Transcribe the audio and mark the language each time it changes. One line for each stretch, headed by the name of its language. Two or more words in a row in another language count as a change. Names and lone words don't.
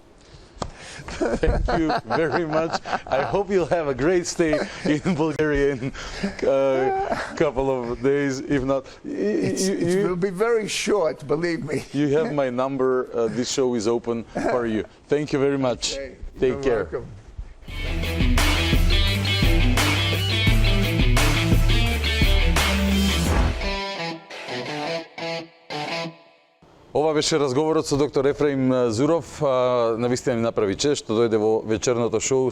English: Thank you very much. I hope you'll have a great stay in Bulgaria in a couple of days. If not, it will be very short, believe me. You have my number. This show is open for you. Thank you very much. Okay. Take care. Welcome.
Macedonian: Ова беше разговорот со доктор Ефраим Зуроф. Навистина ми направи чест што дојде во вечерното шоу.